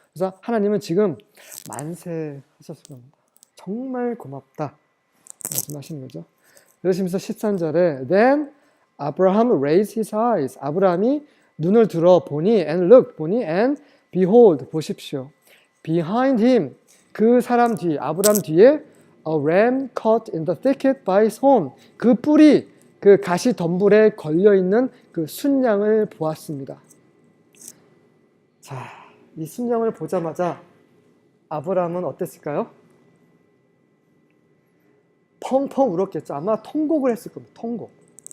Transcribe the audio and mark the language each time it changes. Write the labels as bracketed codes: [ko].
[ko] 그래서 하나님은 지금 만세하셨을 겁니다. 정말 고맙다 말씀하시는 거죠. 그러시면서 13절에 [en] Then Abraham raised his eyes. [ko] 아브라함이 눈을 들어 보니 [en] and look [ko] 보니 [en] and behold [ko] 보십시오. [en] Behind him [ko] 그 사람 뒤 아브라함 뒤에 [en] a ram caught in the thicket by his horn. [ko] 그 뿔이 그 가시 덤불에 걸려 있는 그 순양을 보았습니다. 자, 이 순양을 보자마자 아브라함은 어땠을까요? 펑펑 울었겠죠. 아마 통곡을 했을 겁니다. 통곡.